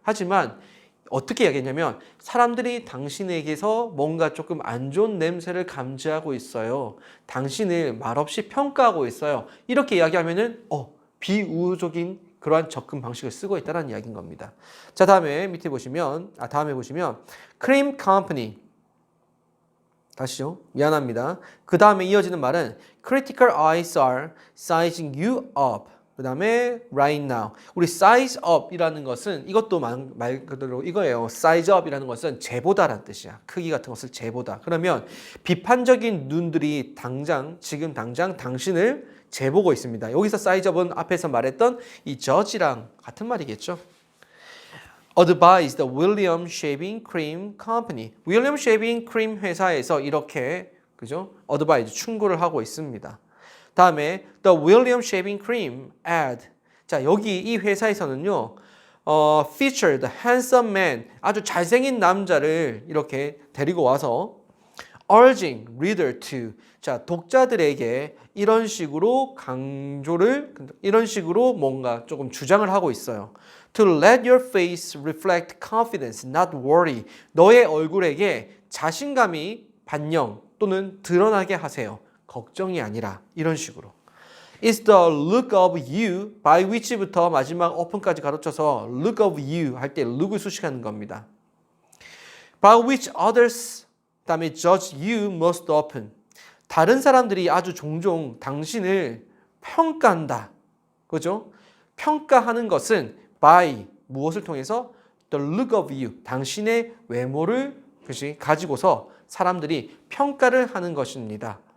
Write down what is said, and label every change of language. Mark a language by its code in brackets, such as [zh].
[ko] 하지만 어떻게 이야기했냐면 사람들이 당신에게서 뭔가 조금 안 좋은 냄새를 감지하고 있어요. 당신을 말없이 평가하고 있어요. 이렇게 이야기하면은 비우호적인 그러한 접근 방식을 쓰고 있다는 이야기인 겁니다. 자, 다음에 보시면 크림 컴퍼니. 다시요. 미안합니다. 그 다음에 이어지는 말은 [en] critical eyes are sizing you up. [ko] 그 다음에 [en] right now. [ko] 우리 size up이라는 것은 이것도 말 그대로 이거예요. size up이라는 것은 재보다라는 뜻이야. 크기 같은 것을 재보다. 그러면 비판적인 눈들이 지금 당장 당신을 재보고 있습니다. 여기서 size up은 앞에서 말했던 이 judge랑 같은 말이겠죠. [en] Advised the William Shaving Cream Company. [ko] William Shaving Cream 회사에서 이렇게 그죠? advise 충고를 하고 있습니다. 다음에 [en] the William Shaving Cream ad. [ko] 자, 여기 이 회사에서는요. [en] featured handsome man. [ko] 아주 잘생긴 남자를 이렇게 데리고 와서 [en] urging reader to. [ko] 자, 독자들에게 이런 식으로 이런 식으로 뭔가 조금 주장을 하고 있어요. [en] To let your face reflect confidence, not worry. [ko] 너의 얼굴에게 자신감이 반영 또는 드러나게 하세요. 걱정이 아니라 이런 식으로. [en] It's the look of you by which부터 [ko] 마지막 [en] open까지 [ko] 가로쳐서 [en] look of you [ko] 할 때 [en] look을 [ko] 수식하는 겁니다. [en] By which others [ko] 다음에 [en] judge you most often. [ko] 다른 사람들이 아주 종종 당신을 평가한다. 그죠? 평가하는 것은 by 무엇을 통해서 [en] the look of you [ko] 당신의 외모를 가지고서 사람들이 평가를 하는 것입니다.